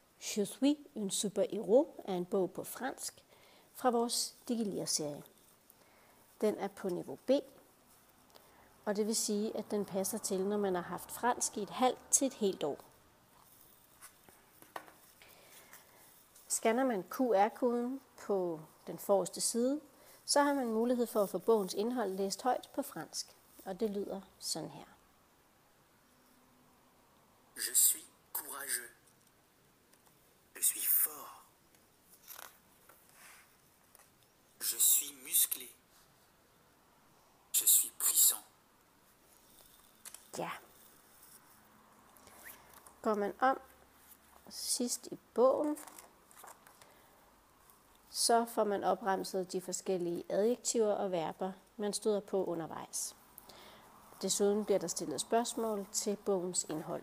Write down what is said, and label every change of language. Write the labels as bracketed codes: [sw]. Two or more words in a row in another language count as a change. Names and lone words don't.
[da] Je suis un super-héros er en bog på fransk fra vores Digilir-serie. Den er på niveau B, og det vil sige, at den passer til, når man har haft fransk i et halvt til et helt år. Scanner man QR-koden på den forreste side, så har man mulighed for at få bogens indhold læst højt på fransk, og det lyder sådan her. [fr] Je suis courageux. Je suis fort. Je suis musclé. Je suis puissant. [da] Ja. Går man om sidst i bogen, så får man opremset de forskellige adjektiver og verber, man støder på undervejs. Desuden bliver der stillet spørgsmål til bogens indhold.